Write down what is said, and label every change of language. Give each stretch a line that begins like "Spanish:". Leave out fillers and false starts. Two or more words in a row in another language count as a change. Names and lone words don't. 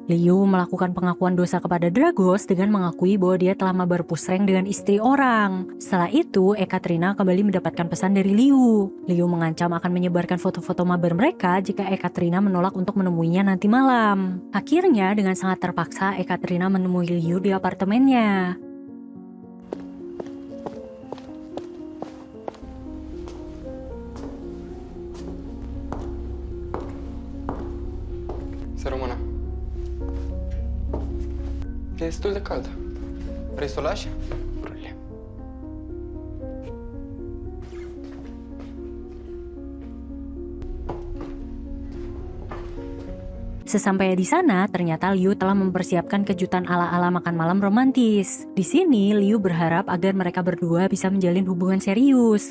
Indonesian: Liu melakukan pengakuan dosa kepada Dragos dengan mengakui bahwa dia telah mabar pusreng dengan istri orang. Setelah itu, Ekaterina kembali mendapatkan pesan dari Liu. Liu mengancam akan menyebarkan foto-foto mabar mereka jika Ekaterina menolak untuk menemuinya nanti malam. Akhirnya, dengan sangat terpaksa, Ekaterina menemui Liu di apartemennya.
Romanian: Să rămână. E destul de cald. Vrei să o lași? Probleme.
Indonesian: Sesampainya di sana, ternyata Liu telah mempersiapkan kejutan ala-ala makan malam romantis. Di sini, Liu berharap agar mereka berdua bisa menjalin hubungan serius.